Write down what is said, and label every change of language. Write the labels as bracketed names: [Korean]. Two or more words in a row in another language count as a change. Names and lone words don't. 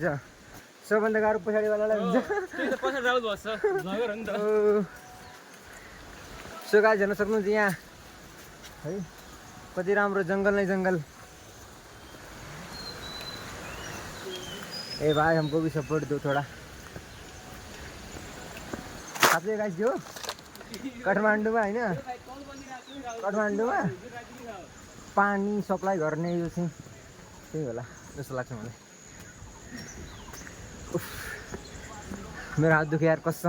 [Nepali] सबभन्दा गाह्रो पछाडिवालालाई हुन्छ। त्यही त पछाडि राहुल बस्छ झगडा हो नि त। [English] so guys [Nepali] हेर्न सक्नुहुन्छ यहाँ है कति राम्रो जङ्गल नै जङ्गल। [Hindi] ए भाइ हमको भी सपोर्ट दो थोड़ा। [Nepali] साथै गाइस यो काठमाडौँमा होइन, काठमाडौँमा पानी सप्लाई गर्ने यो चाहिँ त्यही होला जस्तो लाग्छ मलाई। मेरो हात दुख्यो यार कसम।